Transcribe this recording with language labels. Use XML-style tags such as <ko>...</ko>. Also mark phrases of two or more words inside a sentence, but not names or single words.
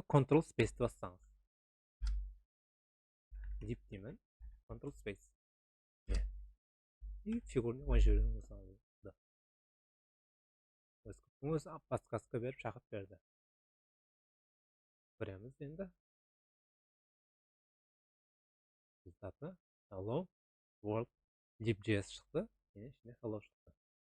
<kk>Ctrl space-ті бассаңыз. Lib деймін. Ctrl space. И фигурный ойын жіберген мысалы. Поисковтың өзі подсказка беріп шақырып берді. Көреміз енді. Результаты</kk> <en>hello world</en> <kk>lib.js шықты. Және ішінде hello шықты.</kk>